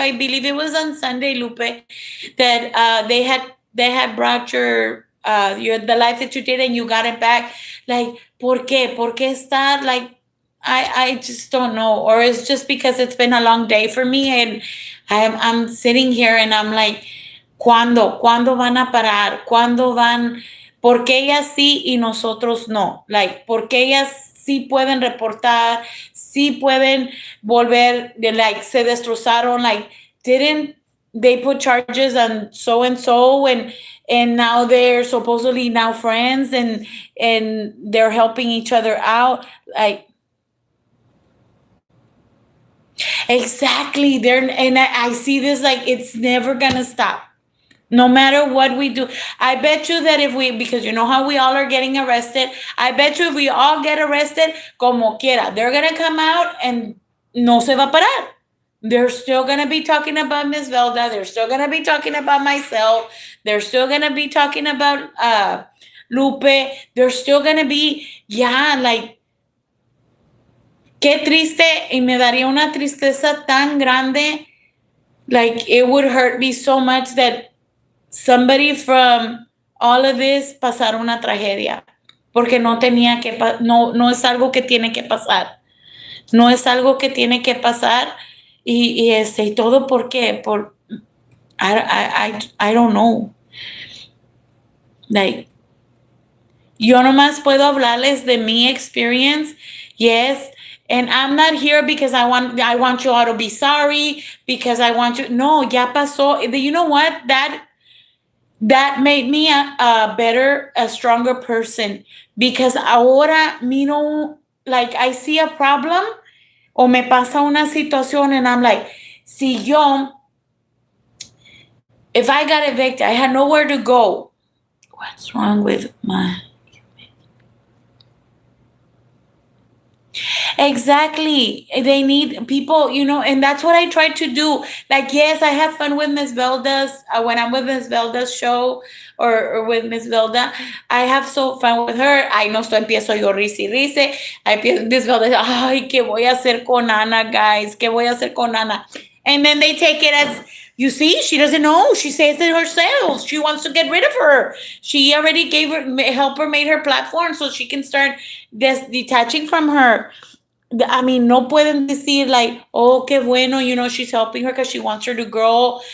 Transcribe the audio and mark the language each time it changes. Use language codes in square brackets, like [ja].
[en] I believe it was on Sunday, Lupe, that they had brought your the life that you did and you got it back. Like, [es] ¿por qué? ¿Por qué estar [en] like? I just don't know, or it's just because it's been a long day for me, and I'm sitting here and I'm like, [es] ¿Cuándo van a parar? ¿Cuándo van? ¿Por qué ellas sí y nosotros no? Like, ¿por qué ellas sí pueden reportar? Sí pueden volver, [en] like, [es] se destrozaron, [en] like, didn't they put charges on so and so and now they're supposedly now friends and, they're helping each other out? Like, Exactly. I see this like it's never gonna stop. No matter what we do. I bet you that if we, because you know how we all are getting arrested, I bet you if we all get arrested, [es] como quiera, [en] they're gonna come out and [es] no se va a parar. [en] They're still gonna be talking about Miss Velda. They're still gonna be talking about myself. They're still gonna be talking about Lupe. They're still gonna be, yeah, like, [es] qué triste, y me daría una tristeza tan grande. [en] Like, it would hurt me so much that somebody from all of this [es] pasara una tragedia. Porque no tenía que, no es algo que tiene que pasar. No es algo que tiene que pasar. Y todo porque, [en] I don't know. [es] Like, yo nomás puedo hablarles de mi experience. [en] Yes. And I'm not here because I want you all to be sorry, because I want you. [es] No, ya pasó. [en] You know what? That made me a better, a stronger person, because [es] ahora miro, [en] like, I see a problem [es] o me pasa una situación [en] and I'm like, [es] si yo, [en] if I got evicted, I had nowhere to go. What's wrong with my... Exactly. They need people, and that's what I try to do. Like, yes, I have fun with Miss Velda's, when I'm with Miss Velda's show, or with Miss Velda, I have so fun with her. [es] Ay, no, esto empiezo yo risa y risa. Miss Velda, ay, ¿qué voy a hacer con Ana, guys? ¿Qué voy a hacer con Ana? [en] And then they take it as, you see, she doesn't know. She says it herself. She wants to get rid of her. She already help her, made her platform so she can start detaching from her. I mean, [es] no pueden decir [en] like, oh, [es] qué bueno, [en] she's helping her because she wants her to grow.